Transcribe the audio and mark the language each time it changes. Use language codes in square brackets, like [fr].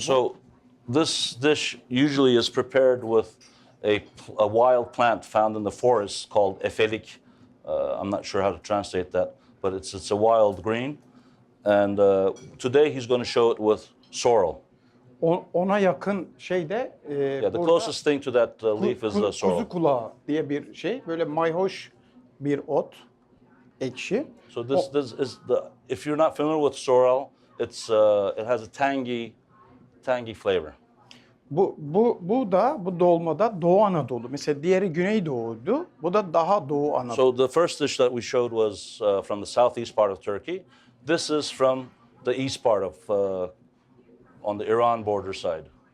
[en] So this dish usually is prepared with a wild plant found in the forest called efelik. I'm not sure how to translate that, but it's a wild green. And today he's going to show it with sorrel. [tr] Ona yakın şey de [en] Yeah, the [tr] burada [en] closest thing to that leaf is the sorrel. [tr] kuzu kulağı diye bir şey. Böyle mayhoş bir ot, ekşi. [en] So this is the. If you're not familiar with sorrel, it has a tangy flavor. [tr] Bu dolmada Doğu Anadolu. Mesela diğeri Güneydoğu'ydu. Bu da daha Doğu Anadolu. [en] So the first dish that we showed was from the southeast part of Turkey. This is from the east part of on the Iran border side.